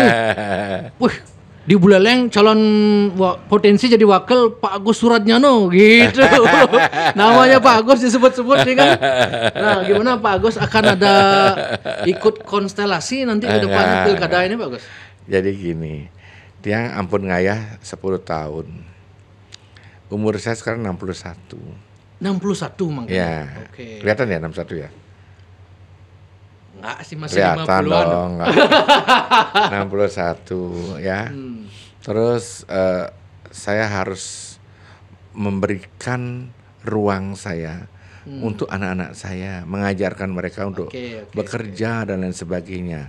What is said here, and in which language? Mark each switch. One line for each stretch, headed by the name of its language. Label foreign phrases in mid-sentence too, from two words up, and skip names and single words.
Indonesian: Di Buleleng calon potensi jadi wakil Pak Agus Suratnyano gitu. Namanya Pak Agus disebut-sebut nih kan. Nah, gimana Pak Agus akan ada ikut konstelasi nanti ke depan pilkada ini Pak Agus? Jadi gini,
Balinese: Tiang ampun ngayah 10 tahun.
Indonesian: Umur saya sekarang 61. 61 Mang. Ya. Oke. Kelihatan ya 61 ya? Enggak sih, masih 50-an dong. 61 ya. Terus saya harus memberikan ruang saya untuk anak-anak saya, mengajarkan mereka untuk bekerja dan lain sebagainya.